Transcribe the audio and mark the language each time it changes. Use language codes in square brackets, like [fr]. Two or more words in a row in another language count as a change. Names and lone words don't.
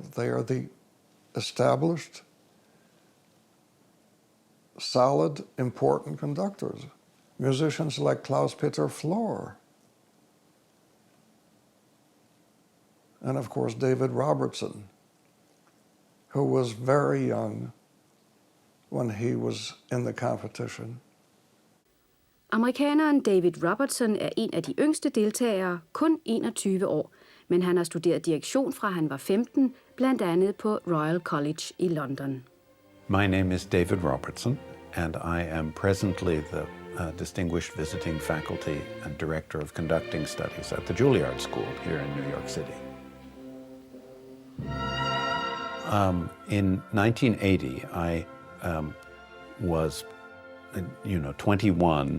[en] They are the established, solid, important conductors. Musicians like Claus Flor. And of course, David Robertson, who was very young when he was in the competition. [da] Amerikaneren David Robertson er en af de yngste deltagere, kun 21 år, men han har studeret direktion fra han var 15, blandt andet på Royal College i London. [en] My name is David Robertson, and I am presently the Distinguished Visiting Faculty and Director of Conducting Studies at the Juilliard School here in New York City. In 1980, I was, 21.